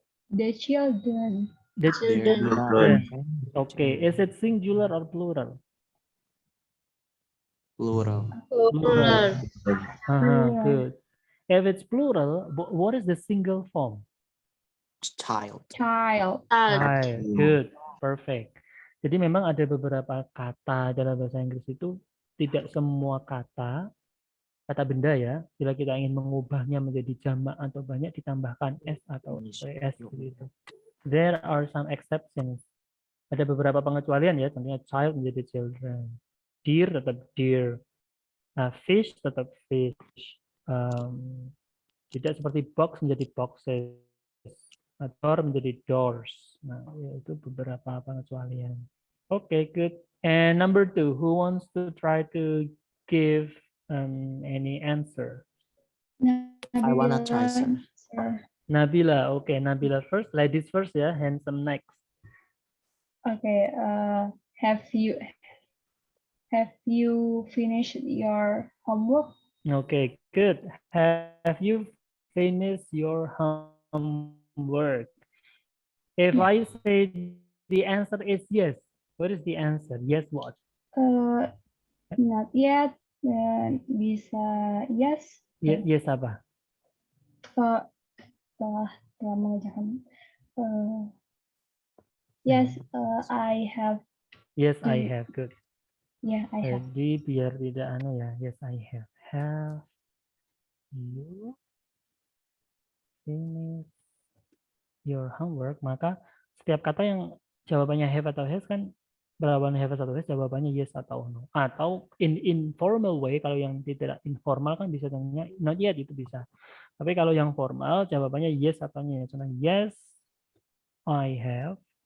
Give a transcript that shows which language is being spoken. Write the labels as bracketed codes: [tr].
[en] The children. The Children. Okay, is it singular or plural? Plural. Plural. Good. If it's plural, what is the single form? Child. Child. Good. Perfect. [id] Jadi memang ada beberapa kata dalam bahasa Inggris itu tidak semua kata benda ya. Bila kita ingin mengubahnya menjadi jamak atau banyak ditambahkan s atau es gitu. [en] There are some exceptions. [id] Ada beberapa pengecualian ya, tentunya child menjadi children. Deer tetap deer. Fish tetap fish. Tidak seperti box menjadi boxes. Door menjadi doors. Nah, itu beberapa pengecualian. [en] Okay, good. And number 2, who wants to try to give any answer? I wanna try, sir. Nabila, okay, Nabila first. Ladies first ya, handsome next. Okay. Have you finished your homework? Okay, good. Have you finished your homework? If I say the answer is yes, what is the answer? Yes, what? Not yet. [id] Bisa [en] yes. [id] Yes apa? Telah mengerjakan. [en] Yes, I have. Yes, I have. Good. Yeah, I have. [id] Jadi biar tidak aneh ya. [en] Yes, I have. Have you finished your homework? [id] Maka setiap kata yang jawabannya have atau has kan jawabannya have atau has jawabannya yes atau no. Atau [en] in informal way, [id] kalau yang tidak informal kan bisa tanya [en] not yet, [id] itu bisa. Tapi kalau yang formal jawabannya yes atau no. Contohnya [en] yes, I have.